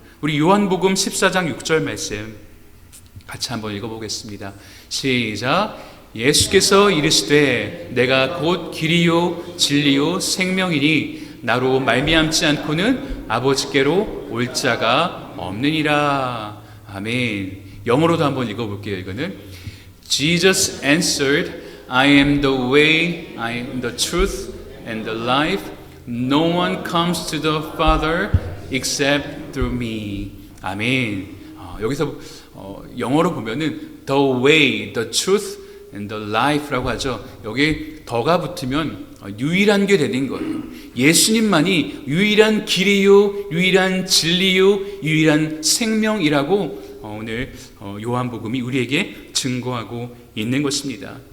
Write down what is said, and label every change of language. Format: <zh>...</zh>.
<ko>우리 요한복음 14장 6절 말씀 같이 한번 읽어보겠습니다. 시작. 예수께서 이르시되 내가 곧 길이요 진리요 생명이니 나로 말미암지 않고는 아버지께로 올 자가 없느니라. 아멘. 영어로도 한번 읽어볼게요. 이거는</ko> <en>Jesus answered, I am the way, I am the truth and the life. No one comes to the Father except through me.</en> <ko>아멘. 여기서 영어로 보면은</ko> <en>the way, the truth and the life</en> <ko>라고 하죠. 여기 더가 붙으면 유일한 게 되는 거예요. 예수님만이 유일한 길이요, 유일한 진리요, 유일한 생명이라고 오늘 요한복음이 우리에게 증거하고 있는 것입니다.</ko>